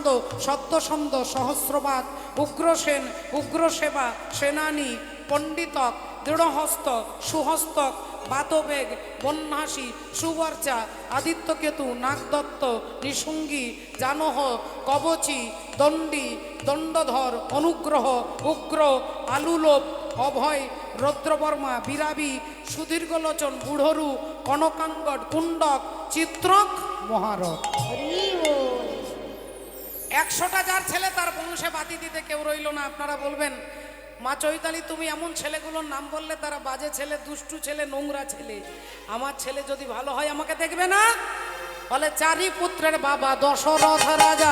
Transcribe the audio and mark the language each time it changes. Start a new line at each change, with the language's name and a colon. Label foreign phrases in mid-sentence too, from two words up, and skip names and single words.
Bangla: সদ্যসন্ধ, সহস্রবাদ, উগ্রসেন, উগ্রসেবা, সেনানী, পণ্ডিতক, দৃঢ়হস্ত, সুহস্তক, বাতবেগ, বন্যাসী, সুবর্চা, আদিত্যকেতু, নাগদত্ত, নিসুঙ্গী, জানহ, কবচী, দণ্ডী, দণ্ডধর, অনুগ্রহ, উগ্র, আলুলোপ, অভয়, রৌদ্রবর্মা, বিরাবী, সুদীর্ঘলোচন, বুড়রু, কনকাঙ্গদ, কুণ্ডক, চিত্রক, মহারথ। হরি বল। 100টা যার ছেলে, তার বংশে বাতি দিতে কেউ রইল না। আপনারা বলবেন মা চৈতালি তুমি এমন ছেলেগুলোর নাম বললে তারা বাজে ছেলে, দুষ্টু ছেলে, নোংরা ছেলে। আমার ছেলে যদি ভালো হয় আমাকে দেখবে না? বলে চারি পুত্রের বাবা দশরথ রাজা,